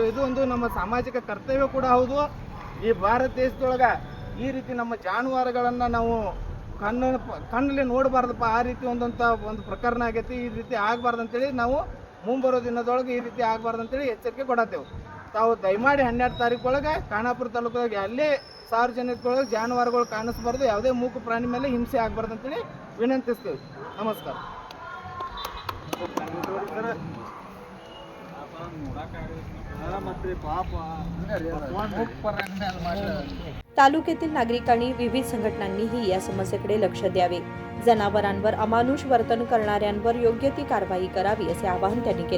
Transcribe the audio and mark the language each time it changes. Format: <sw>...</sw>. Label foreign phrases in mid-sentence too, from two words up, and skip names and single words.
<kn>ಇದು ಒಂದು ನಮ್ಮ ಸಾಮಾಜಿಕ ಕರ್ತವ್ಯ ಕೂಡ ಹೌದು. ಈ ಭಾರತ ದೇಶದೊಳಗೆ ಈ ರೀತಿ ನಮ್ಮ ಜಾನುವಾರುಗಳನ್ನು ನಾವು ಕಣ್ಣಲ್ಲಿ ನೋಡಬಾರ್ದಪ್ಪ, ಆ ರೀತಿ ಒಂದು ಪ್ರಕರಣ ಆಗೈತಿ. ಈ ರೀತಿ ಆಗಬಾರ್ದು ಅಂತೇಳಿ ನಾವು ಮುಂಬರೋ ದಿನದೊಳಗೆ ಈ ರೀತಿ ಆಗಬಾರ್ದು ಅಂತೇಳಿ ಎಚ್ಚರಿಕೆ ಕೊಡತ್ತೇವೆ. ತಾವು ದಯಮಾಡಿ 12 ತಾರೀಕು ಒಳಗೆ ಖಾನಾಪುರ ತಾಲೂಕಿಗೆ ಅಲ್ಲೇ ಸಾರ್ವಜನಿಕರೊಳಗೆ ಜಾನುವಾರುಗಳು ಕಾಣಿಸ್ಬಾರ್ದು, ಯಾವುದೇ ಮೂಕು ಪ್ರಾಣಿ ಮೇಲೆ ಹಿಂಸೆ ಆಗಬಾರ್ದು ಅಂತೇಳಿ ವಿನಂತಿಸ್ತೇವೆ. ನಮಸ್ಕಾರ.</kn> <mr>तालुक्यातील नागरिकांनी विविध संघटनांनीही या समस्येकडे लक्ष द्यावे. जनावरांवर अमानुष वर्तन करणाऱ्यांवर योग्य ती कारवाई करावी असे आवाहन त्यांनी केले.</mr>